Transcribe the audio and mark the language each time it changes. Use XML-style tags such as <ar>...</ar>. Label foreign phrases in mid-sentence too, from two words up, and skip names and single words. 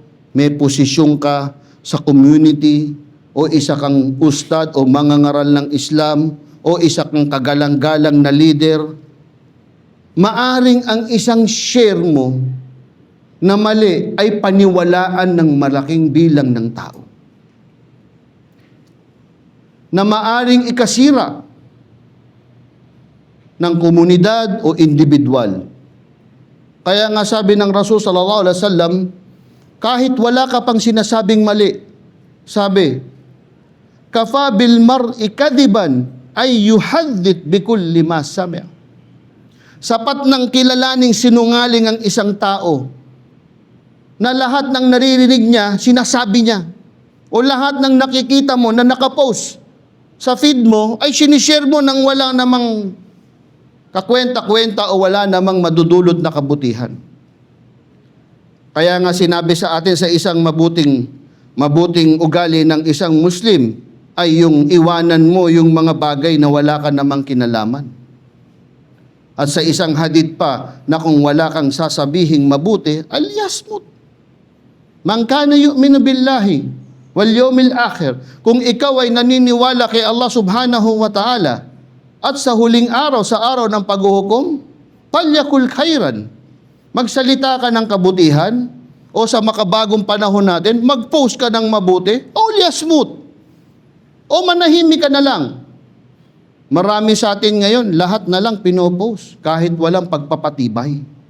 <tl>may posisyon ka sa community, o isa kang ustad o mangangaral ng Islam, o isa kang kagalang-galang na leader, maaring ang isang share mo na mali ay paniwalaan ng malaking bilang ng tao, na maaring ikasira ng komunidad o individual. Kaya nga sabi ng Rasul</tl> <ar>صلى الله عليه وسلم,</ar> <tl>kahit wala ka pang sinasabing mali, sabi,</tl> <ar>"كفى بالمرء كذبا أن يحدث بكل ما سمع."</ar> <tl>Sapat ng kilalaning sinungaling ang isang tao na lahat ng naririnig niya, sinasabi niya. O lahat ng nakikita mo na nakapost sa feed mo, ay sinishare mo nang wala namang kakwenta-kwenta o wala namang madudulot na kabutihan. Kaya nga sinabi sa atin sa isang mabuting ugali ng isang Muslim ay yung iwanan mo yung mga bagay na wala ka namang kinalaman. At sa isang hadith pa na kung wala kang sasabihing mabuti, alyasmut.</tl> <ar>من كان يؤمن بالله واليوم الآخر.</ar> <tl>Kung ikaw ay naniniwala kay Allah</tl> <ar>سبحانه وتعالى</ar> <tl>at sa huling araw, sa araw ng paghuhukom,</tl> <ar>فليقل خيرا.</ar> <tl>Magsalita ka ng kabutihan, o sa makabagong panahon natin, mag-post ka ng mabuti, o liasmut. O manahimik ka na lang. Marami sa atin ngayon, lahat na lang pinopost, kahit walang pagpapatibay.</tl>